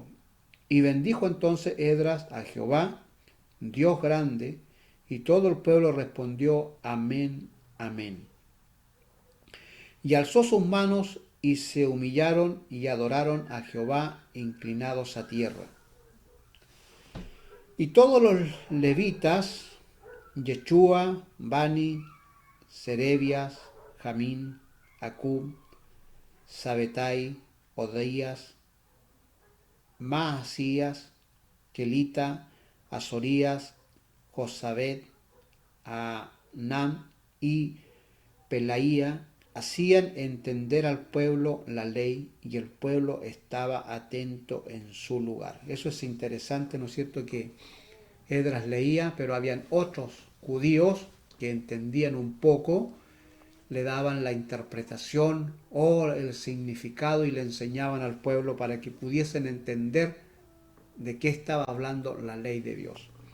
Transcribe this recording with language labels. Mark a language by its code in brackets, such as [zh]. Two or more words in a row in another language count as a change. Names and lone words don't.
[es] Y bendijo entonces Esdras a Jehová, Dios grande, y todo el pueblo respondió, amén, amén. Y alzó sus manos y se humillaron y adoraron a Jehová inclinados a tierra. Y todos los levitas, Yeshua, Bani, Serebias, Jamín, Acub, Sabetai, Odías, Maasías, Kelita, Azorías, Josabed, Anam y Pelaía, hacían entender al pueblo la ley y el pueblo estaba atento en su lugar. Eso es interesante, ¿no es cierto?, que Esdras leía, pero habían otros judíos que entendían un poco, le daban la interpretación o el significado y le enseñaban al pueblo para que pudiesen entender de qué estaba hablando la ley de Dios.